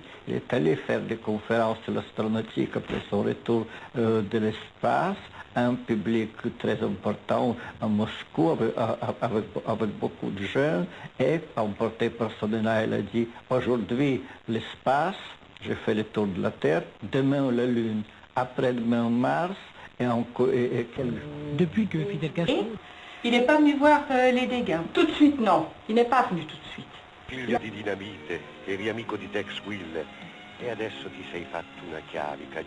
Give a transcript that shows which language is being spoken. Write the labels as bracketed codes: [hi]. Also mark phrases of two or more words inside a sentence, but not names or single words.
[fr] Il est allé faire des conférences sur l'astronautique après son retour de l'espace, un public très important à Moscou avec beaucoup de jeunes, et emporté par son élan, elle a dit: aujourd'hui l'espace, j'ai fait le tour de la Terre, demain la Lune, après-demain Mars, et quelques jours. Depuis que Fidel Castro... Il n'est pas venu voir les dégâts. Tout de suite, non. Il n'est pas venu tout de suite. [it] Figlio di Dinamite, eri amico di Tex Will e adesso ti sei fatto una chiavica,